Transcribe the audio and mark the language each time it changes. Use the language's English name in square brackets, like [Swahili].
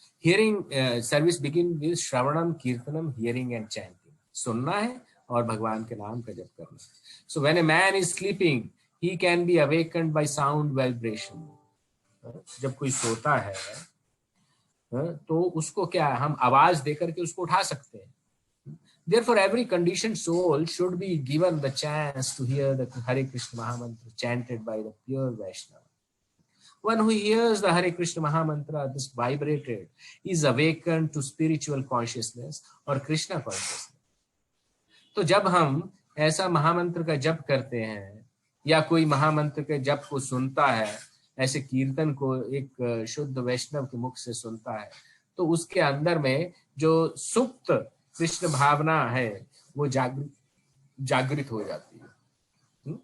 [English] Hearing service begin with श्रवणम कीर्तनम, hearing and chanting. [Hindi] सुनना है और भगवान के नाम का जप करना है। [English] So when a man is sleeping he can be awakened by sound vibration. [Hindi] जब कोई सोता है तो उसको क्या है, हम आवाज देकर के उसको उठा सकते हैं। [English] Therefore, every conditioned soul should be given the chance to hear the Hare Krishna Mahamantra chanted by the pure Vaishnava. One who hears the Hare Krishna Mahamantra, this vibrated, is awakened to spiritual consciousness or Krishna consciousness. [Hindi] तो जब हम ऐसा महामंत्र का जप करते हैं या कोई महामंत्र के जप को सुनता है, ऐसे कीर्तन को एक शुद्ध वैष्णव के मुख से सुनता है, तो उसके अंदर में जो सुप्त कृष्ण भावना है वो जागृत हो जाती है।